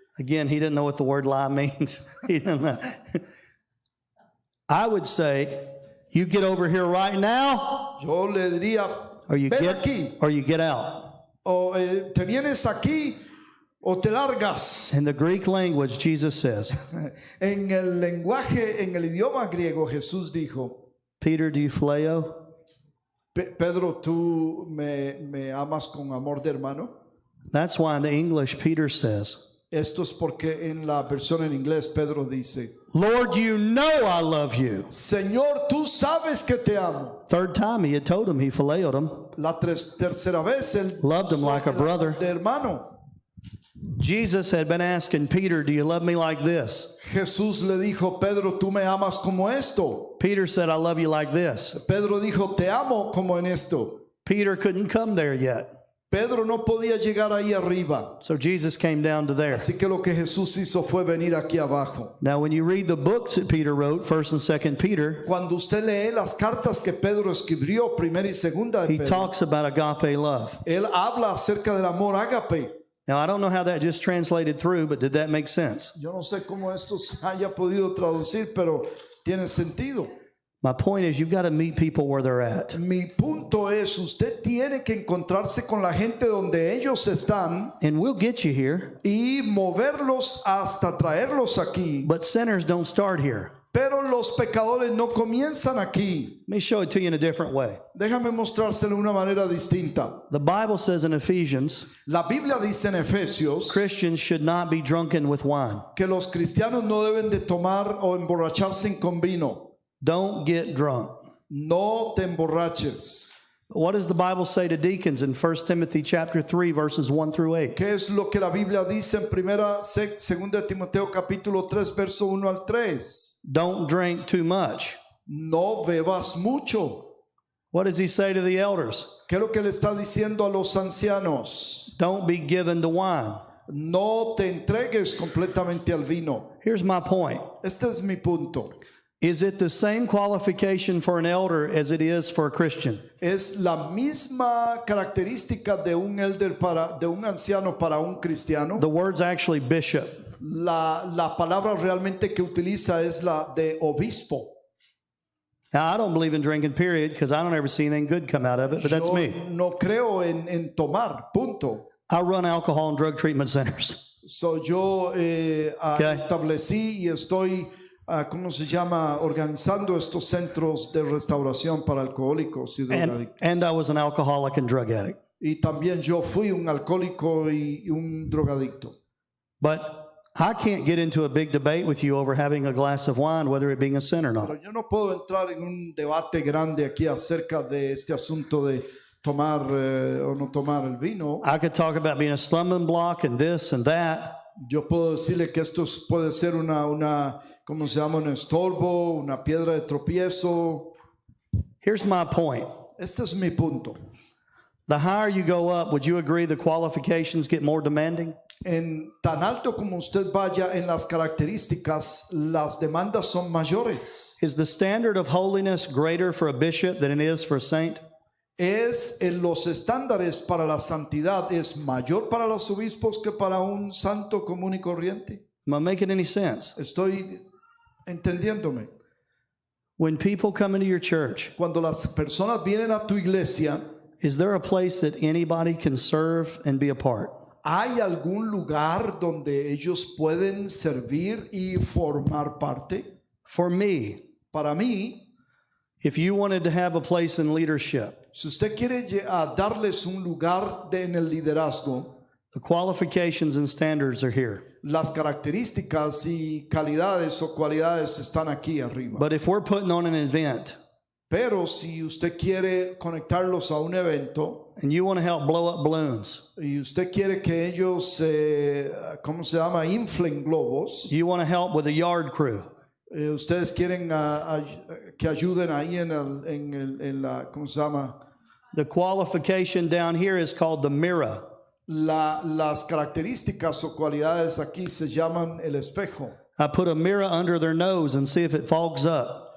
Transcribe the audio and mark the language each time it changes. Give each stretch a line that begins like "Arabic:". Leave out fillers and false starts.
English: again, he didn't know what the word lie means. He didn't know. I would say, you get over here right now,
Spanish: Yo le diría,
English: or you
Spanish: ven
English: get,
Spanish: aquí,
English: or you get out.
Spanish: o te vienes aquí o te largas.
English: In the Greek language, Jesus says,
Spanish: En el lenguaje, en el idioma griego, Jesús dijo,
English: Peter, do you phileo?
Spanish: Pedro, ¿tú me amas con amor de hermano?
English: That's why in the English, Peter says,
Spanish: Esto es porque en la versión en inglés Pedro dice,
English: Lord, you know I love you.
Spanish: Señor, tú sabes que te amo.
English: Third time he had told him, he phileoed him.
Spanish: La tercera vez él
English: Loved him like a brother.
Spanish: de hermano.
English: Jesus had been asking Peter, do you love me like this?
Spanish: Jesús le dijo, Pedro, tú me amas como esto.
English: Peter said, I love you like this.
Spanish: Pedro dijo, te amo como en esto.
English: Peter couldn't come there yet.
Spanish: Pedro no podía llegar ahí arriba.
English: So Jesus came down to there.
Spanish: Así que lo que Jesús hizo fue venir aquí abajo.
English: Now, when you read the books that Peter wrote, 1st and 2nd Peter,
Spanish: Cuando usted lee las cartas que Pedro escribió, primera y segunda de
English: he
Spanish: Pedro,
English: talks about agape love.
Spanish: él habla acerca del amor ágape.
English: Now, I don't know how that just translated through, but did that make sense?
Spanish: Yo no sé cómo esto se haya podido traducir, pero tiene sentido.
English: My point is, you've got to meet people where they're at.
Spanish: Mi punto es, usted tiene que encontrarse con la gente donde ellos están
English: And we'll get you here,
Spanish: y moverlos hasta traerlos aquí.
English: but sinners don't start here.
Spanish: Pero los pecadores no comienzan aquí.
English: Let me show it to you in a different way.
Spanish: Déjame mostrárselo de una manera distinta.
English: The Bible says in Ephesians,
Spanish: La Biblia dice en Efesios
English: Christians should not be drunken with wine.
Spanish: que los cristianos no deben de tomar o emborracharse con vino.
English: Don't get drunk.
Spanish: No te emborraches.
English: What does the Bible say to deacons in 1 Timothy chapter 3 verses 1 through 8?
Spanish: ¿Qué es lo que la Biblia dice en segunda de Timoteo capítulo 3 verso 1 al 3?
English: Don't drink too much.
Spanish: No bebas mucho.
English: What does he say to the elders?
Spanish: ¿Qué es lo que le está diciendo a los ancianos?
English: Don't be given to wine.
Spanish: No te entregues completamente al vino.
English: Here's my point.
Spanish: Este es mi punto.
English: Is it the same qualification for an elder as it is for a Christian?
Spanish: Es la misma característica de un elder de un anciano para un cristiano.
English: The word's actually bishop.
Spanish: La palabra realmente que utiliza es la de obispo.
English: Now, I don't believe in drinking, period, because I don't ever see anything good come out of it, but that's
Spanish: Yo
English: me.
Spanish: no creo en tomar, punto.
English: I run alcohol and drug treatment centers.
Spanish: So yo establecí y estoy, ¿cómo se llama? Organizando estos centros de restauración para alcohólicos y drogadictos.
English: And I was an alcoholic and drug addict.
Spanish: Y también yo fui un alcohólico y un drogadicto.
English: But I can't get into a big debate with you over having a glass of wine, whether it being a sin or
Spanish: Pero
English: not.
Spanish: yo no puedo entrar en un debate grande aquí acerca de este asunto de tomar o no tomar el vino.
English: I could talk about being a slumbering block and this and that.
Spanish: Yo puedo decirle que esto puede ser ¿cómo se llama? Un estorbo, una piedra de tropiezo.
English: Here's my point.
Spanish: Este es mi punto.
English: The higher you go up, would you agree the qualifications get more demanding?
Spanish: En tan alto como usted vaya en las características, las demandas son mayores.
English: Is the standard of holiness greater for a bishop than it is for a saint?
Spanish: Los estándares para la santidad es mayor para los obispos que para un santo común y corriente.
English: Am I making any sense?
Spanish: Estoy entendiéndome.
English: When people come into your church,
Spanish: Cuando las personas vienen a tu iglesia,
English: is there a place that anybody can serve and be a part?
Spanish: ¿hay algún lugar donde ellos pueden servir y formar parte?
English: For me,
Spanish: Para mí,
English: if you wanted to have a place in leadership,
Spanish: si usted quiere darles un lugar en el liderazgo,
English: the qualifications and standards are here.
Spanish: las características y calidades o cualidades están aquí arriba.
English: But if we're putting on an event
Spanish: Pero si usted quiere conectarlos a un evento
English: and you want to help blow up balloons,
Spanish: y usted quiere que ellos, ¿cómo se llama? Inflen globos.
English: you want to help with a yard crew,
Spanish: Ustedes quieren que ayuden ahí en la, ¿cómo se llama?
English: the qualification down here is called the mirror.
Spanish: Las características o cualidades aquí se llaman el espejo.
English: I put a mirror under their nose and see if it fogs up.